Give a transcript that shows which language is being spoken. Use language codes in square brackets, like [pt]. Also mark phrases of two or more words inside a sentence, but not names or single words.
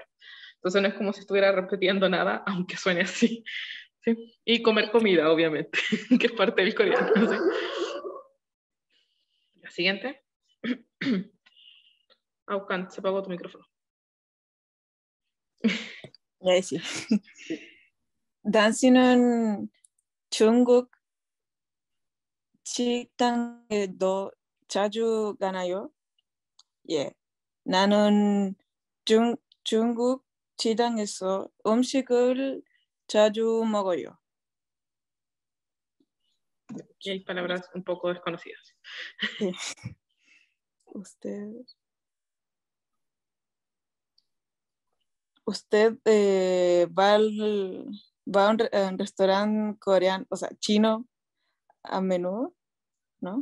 [es] Entonces, no es como si estuviera repitiendo nada, aunque suene así. ¿Sí? Y comer comida, obviamente, que es parte del coreano. ¿Sí? La siguiente. Aucan, se apagó tu micrófono. Sí. [ko] 당신은 중국 식당에도 자주 가나요? 예. 나는 중국 식당에서 음식을 자주 먹어요. [es] Y hay palabras un poco desconocidas. Sí. Usted va a un restaurante coreano, o sea, chino a menudo, ¿no?